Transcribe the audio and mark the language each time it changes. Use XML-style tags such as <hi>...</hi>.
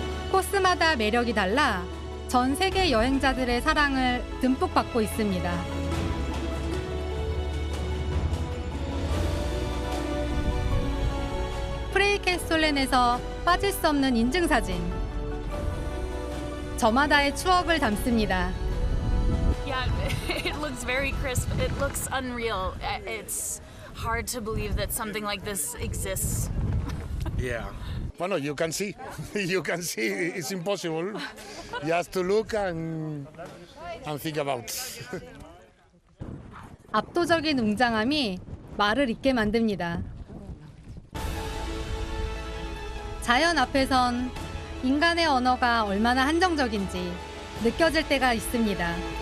<ko>코스마다 매력이 달라 전 세계 여행자들의 사랑을 듬뿍 받고 있습니다. 프레이캐솔렌에서 빠질 수 없는 인증사진. 저마다의 추억을 담습니다.</ko> <en>Yeah, it looks very crisp. It looks unreal. It's hard to believe that something like this exists. Yeah. Well, you can see. You can see it's impossible. You have to look and think about.</en> <ko>압도적인 웅장함이 말을 잇게 만듭니다. 자연 앞에선 인간의 언어가 얼마나 한정적인지 느껴질 때가 있습니다.</ko>